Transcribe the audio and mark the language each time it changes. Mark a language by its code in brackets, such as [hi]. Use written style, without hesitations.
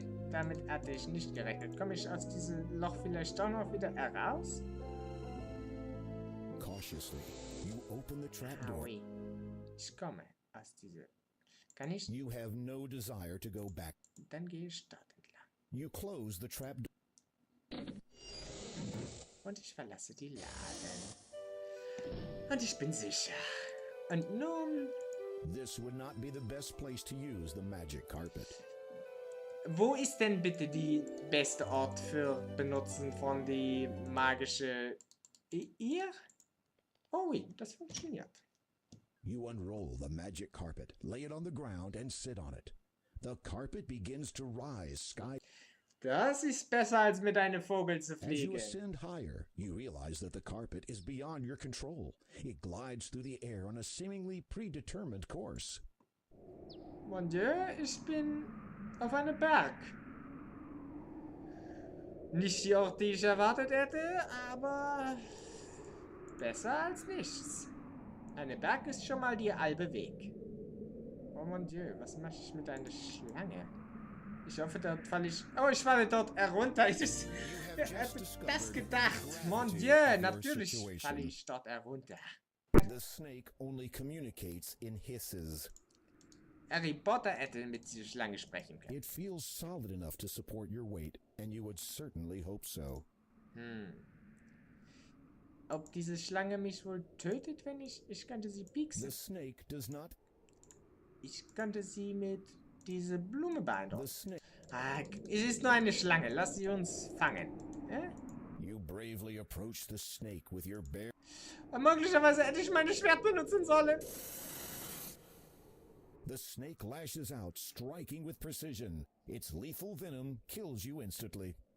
[de] Damit hatte ich nicht gerechnet. Komme ich aus diesem Loch vielleicht doch noch wieder heraus? [en] Cautiously, you open the trapdoor. [de] Ui. Ich komme aus dieser... Kann ich... [en] You have no desire to go back. [de] Dann gehe ich dort entlang. [en] You close the trapdoor. [de] Und ich verlasse die Laden. Und ich bin sicher. Und nun... [en] This would not be the best place to use the magic carpet. [de] Wo ist denn bitte die beste Ort für Benutzen von die magische... Ihr? Oh, oui, das funktioniert. [en] You unroll the magic carpet, lay it on the ground, and sit on it. The carpet begins to rise sky. [de] Das ist besser, als mit einem Vogel zu [en] As you [de] fliegen. [en] ascend higher, you realize that the carpet is beyond your control. It glides through the air on a seemingly predetermined course. [fr] Mon Dieu, [de] ich bin auf einem Berg. Nicht die Ort, die ich erwartet hätte, aber besser als nichts. Ein Berg ist schon mal der halbe Weg. [fr] Oh mon Dieu, [de] was mache ich mit einer Schlange? Ich hoffe, dort falle ich... Oh, ich falle dort herunter. Wer hätte das gedacht? [fr] Mon Dieu, [de] natürlich falle ich dort herunter. [en] The snake only communicates in hisses. [de] Harry Potter hätte mit dieser Schlange sprechen können. [en] It feels solid enough to support your weight, and you would certainly hope so. [de] Ob diese Schlange mich wohl tötet, wenn ich könnte sie pieksen. [en] The snake does not... [de] Ich könnte sie mit dieser Blume beeindrucken. [en] The snake... [de] Ah, es ist nur eine Schlange. Lass sie uns fangen. [en] You bravely approach the snake with your bare... [de] Möglicherweise hätte ich meine Schwert benutzen sollen. [en] The snake lashes out, striking with precision. Its lethal venom kills you instantly.